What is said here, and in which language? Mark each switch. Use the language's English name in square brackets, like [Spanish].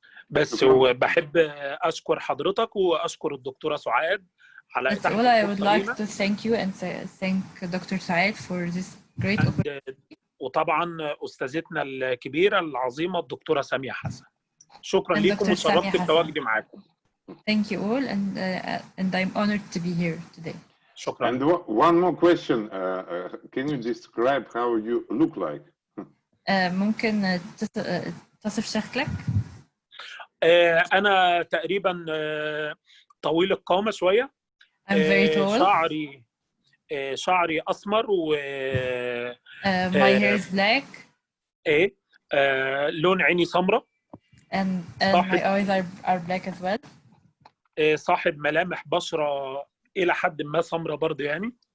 [Arabic] بس وبحب أشكر حضرتك وأشكر الدكتورة سعاد على إتاحة [English] I would like to thank you and thank Dr. Saad for this great opportunity. [Arabic] وطبعا أستاذتنا الكبيرة العظيمة الدكتورة سامية حسن. شكرا لكم [English] Dr. [Arabic] وشرفت [English] Samia [Arabic] بتواجدي معاكم. [English] Thank you all, and I'm honored to be here today. [Arabic] شكرا. [English] And one more question. Can you describe how you look like? [Arabic] ممكن تصف شكلك؟ أنا تقريبا طويل القامة شوية. [English] I'm very tall. [Arabic] شعري أسمر و [English] my hair is black. [Arabic] لون عيني سمراء. [English] And my eyes are black as well. [Arabic] صاحب ملامح بشرة إلى حد ما سمراء برضه يعني.